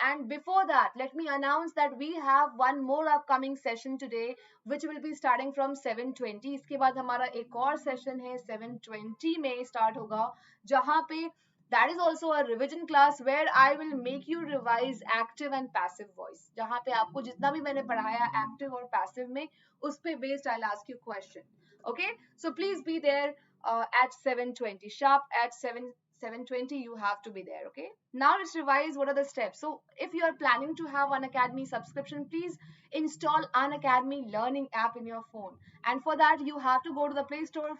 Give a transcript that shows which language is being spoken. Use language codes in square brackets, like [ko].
[en] And before that, let me announce that we have one more upcoming session today, which will be starting from 7:20. [hi] इसके बाद हमारा एक और session है 7:20 में start होगा, जहाँ पे [en] that is also a revision class where I will make you revise active and passive voice. [hi] जहाँ पे आपको जितना भी मैंने पढ़ाया active और passive में, उस पे based [en] I'll ask you question. Okay, so please be there at 7:20 sharp. At 7:20 you have to be there. Okay, now let's revise what are the steps. So if you are planning to have Unacademy subscription, please install Unacademy learning app in your phone, and for that you have to go to the Play Store.